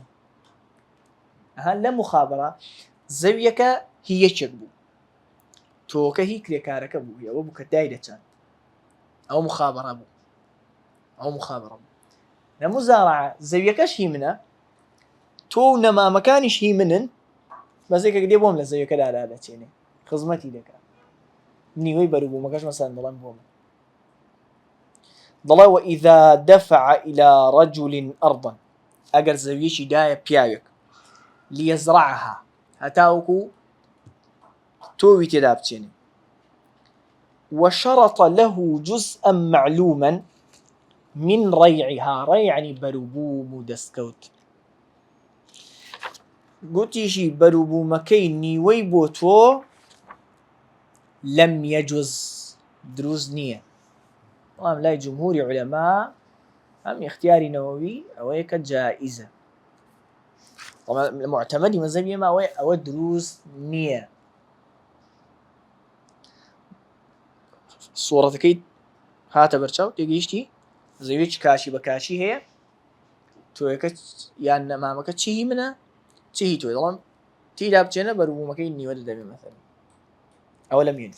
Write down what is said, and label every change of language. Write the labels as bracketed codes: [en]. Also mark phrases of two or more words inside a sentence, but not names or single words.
[ckb] ئەها لە مخابرە زەویەکە هی یەکێک بوو، تۆکە هی کرێکارەکە بوو، ئەوە بوو کە دای دەچان، ئەو مخابرە بوو، ئەو مخابرە بوو. لە مزارعە زەویەکەش هی منە، تۆ و نەمامەکانیش هی منن، بەزێکێک دێ بۆم لە زەویەکەدا دادەچێنێ، خزمەتی دەکات، نیوەی بەرووبوومەکەش مەسەڵەن دەڵێن بۆمە. دەڵێ [ar] وإذا دفع إلى رجل أرضا، [ckb] ئەگەر زەویەکی دایە پیاوێک ليزرعها هەتاوەکو تۆوی تێدا بچێنێ، [ar] وشرط له جزءا معلوما من ريعها، ريع يعني [ckb] بەرووبووم و دەستکەوت، گوتیشی بەرووبوومەکەی نیوەی بۆ تۆ [ar] لم يجوز، [ckb] دروست نییە. بەڵام لای جمهوری عولەما ئەم اختیاری نەوەوی ئەوەیە کە جائزە، معتەمەدی مەذهەبی ئێمە ئەوە دروست نییە. سوورەتەکەی هاتە بەرچاو تێگەیشتی، زەویەکی کاشی بە کاشی هەیە، تۆیەکە یان نەمامەکە چی هی منە چی هی تۆی، دەڵام تێدا بچێنە بەرووبوومەکەی نیوە دەدەمێ مەثەڵەن، ئەوە [ar] لەم يجوز.